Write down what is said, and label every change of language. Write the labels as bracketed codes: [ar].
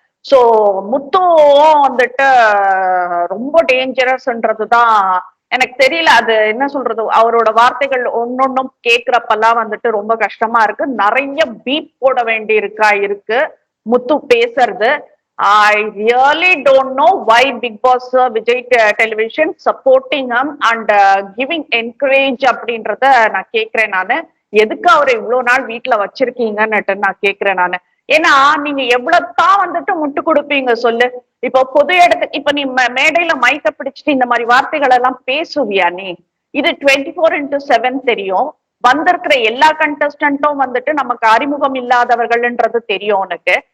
[ta] So முத்துவும் வந்துட்டு ரொம்ப டேஞ்சரஸ்ன்றதுதான் எனக்கு தெரியல. அது என்ன சொல்றது, அவரோட வார்த்தைகள் ஒன்னொன்னும் கேக்குறப்பெல்லாம் வந்துட்டு ரொம்ப கஷ்டமா இருக்கு. நிறைய பீப் போட வேண்டி இருக்கு முத்து பேசுறது. [en] I really don't know why Big Boss Vijay Television supporting him and giving encourage [ta] அப்படின்றத நான் கேக்குறேன். நானு எதுக்கு அவரை இவ்வளவு நாள் வீட்டுல வச்சிருக்கீங்கன்னு நான் கேக்குறேன் நானு. ஏன்னா நீங்க எவ்வளவுதான் வந்துட்டு முட்டு கொடுப்பீங்க சொல்லு. இப்போ பொது இடத்துக்கு இப்ப நீ மேடையில மைக்க பிடிச்சிட்டு இந்த மாதிரி வார்த்தைகள் எல்லாம் பேசுவியா நீ? இது 24/7 தெரியும். வந்திருக்கிற எல்லா கண்டஸ்டன்ட்டும் வந்துட்டு நமக்கு அறிமுகம் இல்லாதவர்கள்ன்றது தெரியும் உனக்கு.